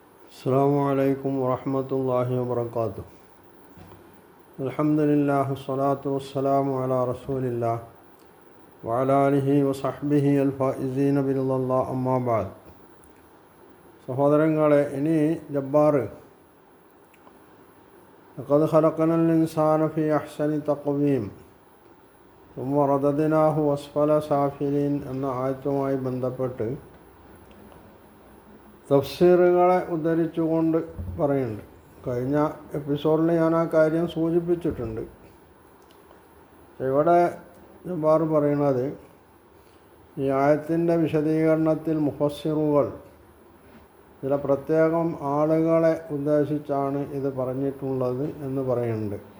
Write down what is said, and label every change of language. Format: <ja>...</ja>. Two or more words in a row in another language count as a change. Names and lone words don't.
<ar>السلام عليكم ورحمة الله وبركاته. الحمد لله والصلاة والسلام على رسول الله وعلى آله وصحبه الفائزين برضا الله أما بعد.</ar> <ml>സഹോദരങ്ങളെ, ഇനി ജബ്ബാർ</ml> <ar>لقد خلقنا الإنسان في أحسن تقويم ثم رددناه أسفل سافلين</ar> <ml>എന്ന ആയത്തുമായി ബന്ധപ്പെട്ട് തഫ്സീറുകളെ ഉദ്ധരിച്ചുകൊണ്ട് പറയുന്നുണ്ട്. കഴിഞ്ഞ എപ്പിസോഡിൽ ഞാൻ ആ കാര്യം സൂചിപ്പിച്ചിട്ടുണ്ട്. ഇവിടെ ജബ്ബാർ പറയുന്നത്, ഈ ആയത്തിൻ്റെ വിശദീകരണത്തിൽ മുഫസ്സിറുകൾ ചില പ്രത്യേകം ആളുകളെ ഉദ്ദേശിച്ചാണ് ഇത് പറഞ്ഞിട്ടുള്ളത് എന്ന് പറയുന്നു.</ml>